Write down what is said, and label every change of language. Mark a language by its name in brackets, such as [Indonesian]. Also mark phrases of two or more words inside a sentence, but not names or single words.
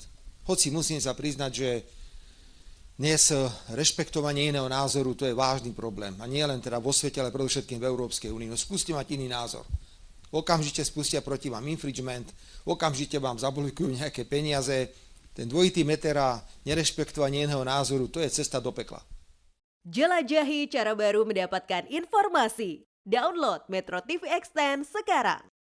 [Slovak] Hoci musím sa priznať, že dnes rešpektovanie iného názoru, to je vážny problém. A nie len teda vo svete, ale predovšetkým v Európskej únii. No skúste mať iný názor. Okamžite spustia proti vám infringement, okamžite vám zablokujú nejaké peniaze. Ten dvojitý meter a nerešpektovanie iného názoru, to je cesta do pekla. [Indonesian] Jelajahi cara baru mendapatkan informasi. Download Metro TV Extend sekarang.